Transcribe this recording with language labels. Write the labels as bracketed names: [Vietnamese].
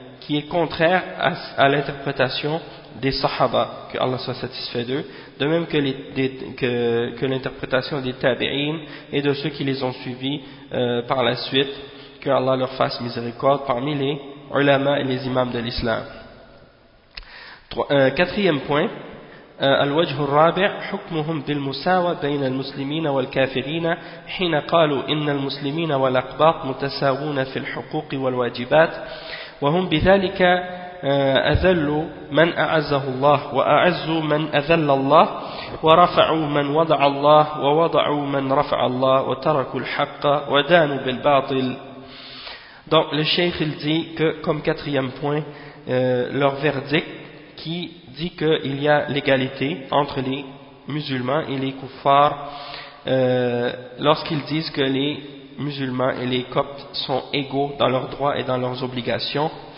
[French] est contraire à l'interprétation des sahaba, que Allah soit satisfait d'eux, de même que l'interprétation des tabi'in et de ceux qui les ont suivis par la suite, que Allah leur fasse miséricorde parmi les ulama et les imams de l'islam. Quatrième point, [Arabic] الوجه الرابع حكمهم بالمساواة بين المسلمين والكافرين حين قالوا إن المسلمين والأقباط متساوون في الحقوق والواجبات وهم بذلك أذلوا من أعزه الله وأعزوا من أذل الله ورفعوا من وضع الله ووضعوا من رفع الله وتركوا الحق ودانوا بالباطل. [French] Donc le cheikh il dit que comme quatrième point, leur verdict qui dit qu'il y a l'égalité entre les musulmans et les kuffars lorsqu'ils disent que les musulmans et les coptes sont égaux dans leurs droits et dans leurs obligations.